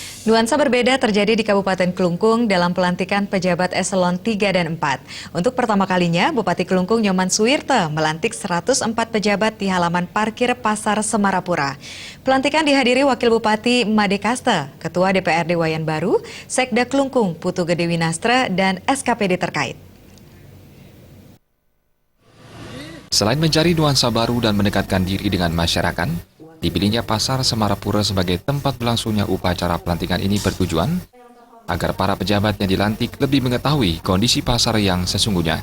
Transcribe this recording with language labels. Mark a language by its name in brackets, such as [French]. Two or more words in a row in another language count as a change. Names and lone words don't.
[Indonesian] Nuansa berbeda terjadi di Kabupaten Klungkung dalam pelantikan pejabat eselon 3 dan 4. Untuk pertama kalinya, Bupati Klungkung Nyoman Suwirte melantik 104 pejabat di halaman parkir Pasar Semarapura. Pelantikan dihadiri Wakil Bupati Made Kaste, Ketua DPRD Wayan Baru, Sekda Klungkung Putu Gede Winastra, dan SKPD terkait. Selain mencari nuansa baru dan mendekatkan diri dengan masyarakat, dipilihnya Pasar Semarapura sebagai tempat berlangsungnya upacara pelantikan ini bertujuan agar para pejabat yang dilantik lebih mengetahui kondisi pasar yang sesungguhnya.